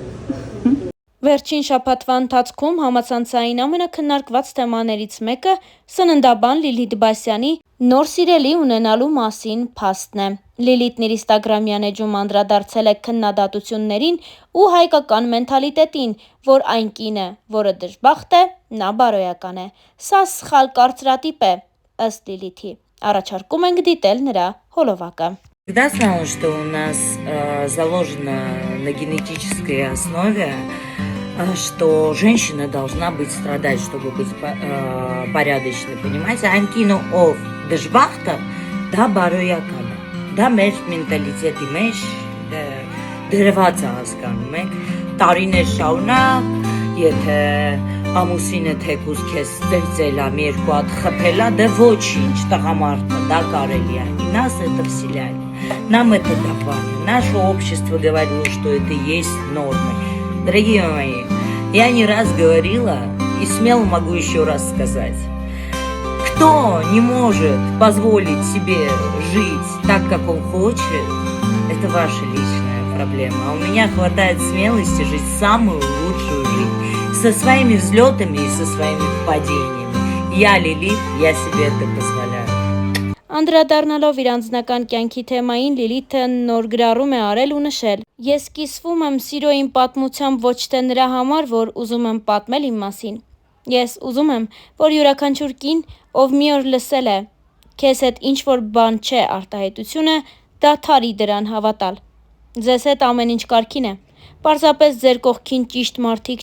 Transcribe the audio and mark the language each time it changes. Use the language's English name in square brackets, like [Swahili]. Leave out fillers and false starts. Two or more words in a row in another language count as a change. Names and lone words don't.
[Armenian] Վերջին շաբաթվա ընթացքում համացանցային ամենաքննարկված թեմաներից մեկը սննդաբան Լիլիթ Բասյանի նոր սիրելի ունենալու մասին փաստն է։ Լիլիթն իր Instagram-յան էջում անդրադարձել է քննադատություններին ու հայկական մենթալիտետին, որ այն կինը, որը դժբախտ է, նա բարոյական է։ Սա սխալ կարծրատիպ է, ըստ Լիլիթի։ Առաջարկում ենք դիտել նրա հոլովակը։ [Russian] Всегда знала, что у нас заложено на генетической основе, что женщина должна быть страдать, чтобы быть порядочной, понимаете? [Armenian] Անքինը ով դժբախտ է, դա բարոյական է։ Դա մեր մենտալիտետի մեջ դրված է, հասկանում եք։ Տարիներ շարունակ, եթե ամուսինը թեկուզ քեզ ծերծել է, մի երկու հատ խփել է, դե ոչինչ, տղամարդը, դա կարելի է։ [Russian] И нас это вселяли. Нам это давали. Наше общество говорило, что это есть нормой. Дорогие мои, я не раз говорила и смело могу еще раз сказать. Кто не может позволить себе жить так, как он хочет, это ваша личная проблема. А у меня хватает смелости жить самую лучшую жизнь. Со своими взлетами и со своими падениями. Я Лилит, я себе это позволяю. [Armenian] Անդրադառնալով իր անձնական կյանքի թեմային Լիլիթը նոր գրառում է արել ու նշել. Ես կիսվում եմ սիրո իմ պատմությամբ ոչ թե նրա համար, որ ուզում եմ պատմել իմ մասին։ Ես ուզում եմ, որ յուրաքանչյուր կին, ով մի օր լսել է, քեզ հետ ինչ-որ բան չէ արտահայտությունը, դադարի դրան հավատալ։ Ձեզ հետ ամեն ինչ կարգին է։ Պարզապես ձեր կողքին ճիշտ մարդիկ